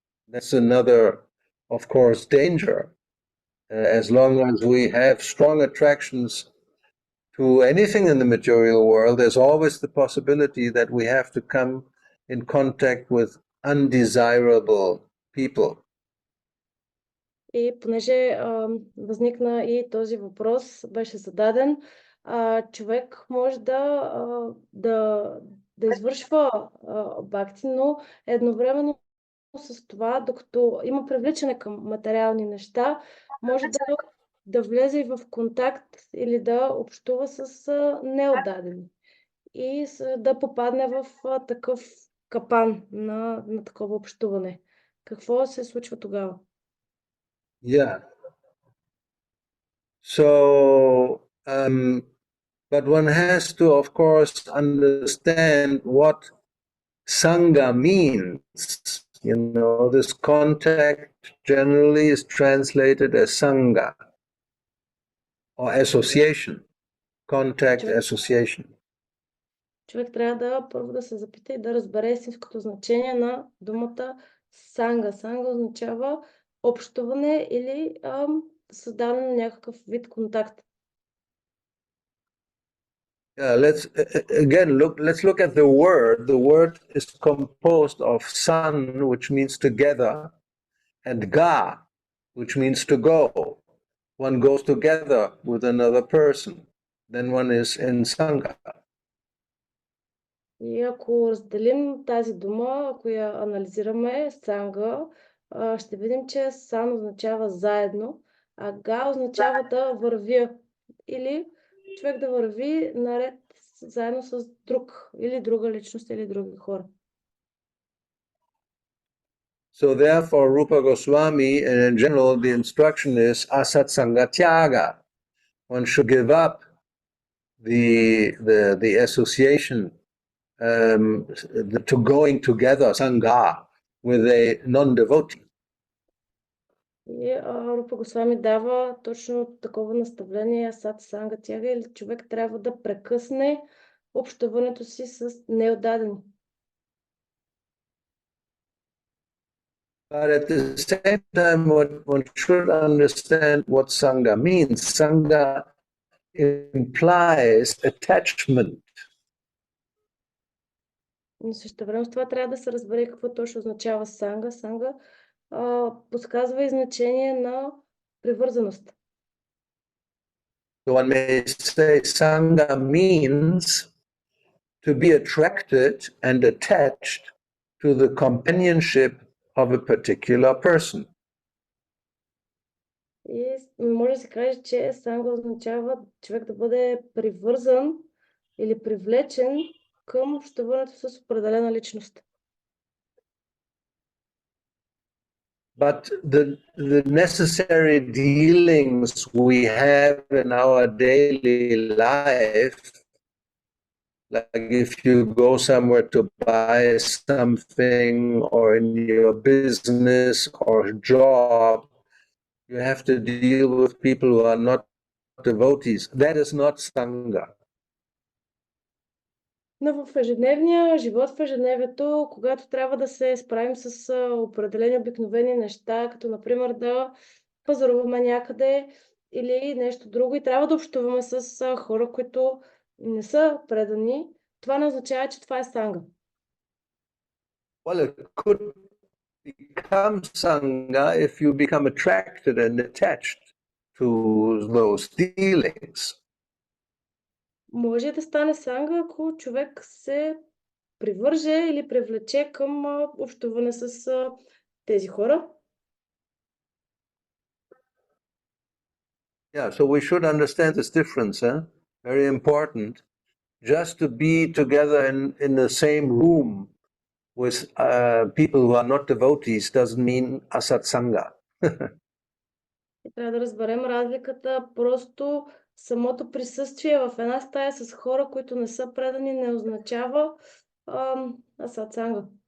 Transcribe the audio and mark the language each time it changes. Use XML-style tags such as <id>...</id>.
<en>That's another, of course, danger. As long as we have strong attractions to anything in the material world, there's always the possibility that we have to come in contact with undesirable people.</en> <bg>И понеже възникна и този въпрос, беше зададен, човек може да извършва бхакти, но едновременно с това, докато има привличане към материални неща, може да влезе и в контакт или да общува с неотдадени и да попадне в такъв капан на такова общуване. Какво се случва тогава?</bg> <en>Yeah. So, but one has to, of course, understand what Sangha means. You know, this contact generally is translated as Sangha or association, contact association.</en> <bg>Човек трябва първо да се запита и да разбере истинското значение на думата санга. Санга означава общуване или създаване на някакъв вид контакт.</bg> <en>Let's look at the word. The word is composed of san, which means together, and ga, which means to go. One goes together with another person. Then one is in sangha.</en> <bg>И ако разделим тази дума, ако я анализираме, санга, ще видим, че сан означава заедно, а га означава да вървя или човек да върви наред заедно с друг или друга личност или други хора.</bg> <en>So therefore, Rupa Goswami, and in general, the instruction is asat sangha tyaga. One should give up the association to going together, sangha, with a non-devotee.</en> <bg>И Рупа Госвами дава точно такова наставление, асат санга тяга, или човек трябва да прекъсне общуването си с неотдадени.</bg> <en>But at the same time, one should understand what sangha means. Sangha implies attachment.</en> <bg>Но същевременно с това трябва да се разбере какво точно означава санга. Санга подсказва и значение на привързаност.</bg> <en>So one may say sangha means to be attracted and attached to the companionship of a particular person.</en> <bg>И може да се каже, че санга означава човек да бъде привързан или привлечен към общуването с определена личност.</bg> <en>But the necessary dealings we have in our daily life, like if you go somewhere to buy something or in your business or job, you have to deal with people who are not devotees. That is not Sangha.</en> <bg>Но в ежедневния живот, в ежедневието, когато трябва да се справим с определени обикновени неща, като например да пазаруваме някъде или нещо друго и трябва да общуваме с хора, които не са предани, това не означава, че това е санга.</bg> <en>Well, it could become Sangha if you become attracted and attached to those dealings.</en> <bg>Може да стане санга, ако човек се привърже или привлече към общуване с тези хора.</bg> <en>Yeah, so we should understand this difference, huh? Very important. just to be together in the same room with people who are not devotees doesn't mean asatsanga.</en> <bg>И трябва да разберем разликата. Просто самото присъствие в една стая с хора, които не са предани, не означава асатсанга.</bg>